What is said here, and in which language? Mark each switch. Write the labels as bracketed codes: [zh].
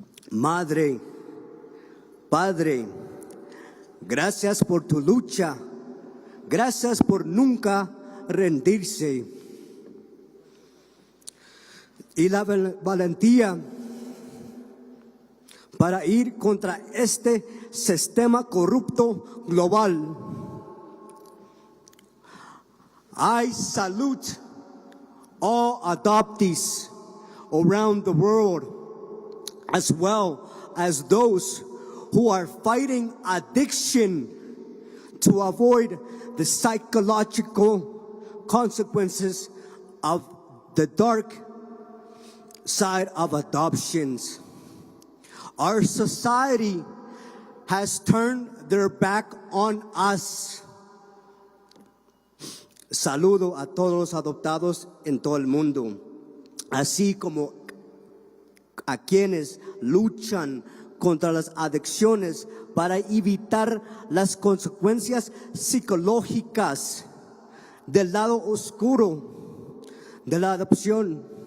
[es] Madre, Padre, gracias por tu lucha, gracias por nunca rendirse y la valentía para ir contra este sistema corrupto global. [en] I salute all adoptees around the world, as well as those who are fighting addiction to avoid the psychological consequences of the dark side of adoptions. Our society has turned their back on us. [es] Saludo a todos los adoptados en todo el mundo, así como a quienes luchan contra las adicciones para evitar las consecuencias psicológicas del lado oscuro de la adopción.